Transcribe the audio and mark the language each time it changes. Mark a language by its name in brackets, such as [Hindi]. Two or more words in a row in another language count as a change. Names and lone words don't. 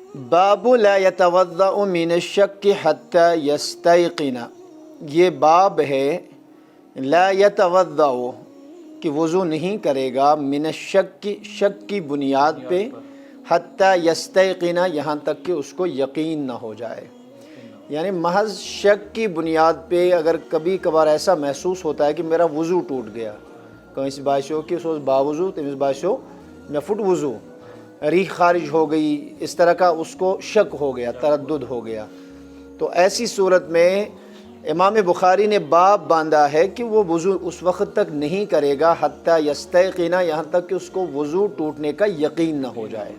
[Arabic] باب لا یتوضأ من الشک حتی یستیقن، [Urdu] یہ باب ہے [Arabic] لا یتوضأ [Urdu] کہ وضو نہیں کرے گا [Arabic] من الشک، [Urdu] شک کی بنیاد پہ، [Arabic] حتی یستیقن [Urdu] یہاں تک کہ اس کو یقین نہ ہو جائے. یعنی محض شک کی بنیاد پہ اگر کبھی کبھار ایسا محسوس ہوتا ہے کہ میرا وضو ٹوٹ گیا، کہیں [Kashmiri] باسیو کہ سو باوضو تمس باسیو میں فٹ وضو، [Urdu] ریح خارج ہو گئی، اس طرح کا اس کو شک ہو گیا، تردد ہو گیا، تو ایسی صورت میں امام بخاری نے باب باندھا ہے کہ وہ وضو اس وقت تک نہیں کرے گا [Arabic] حتی یستیقن، [Urdu] یہاں تک کہ اس کو وضو ٹوٹنے کا یقین نہ ہو جائے.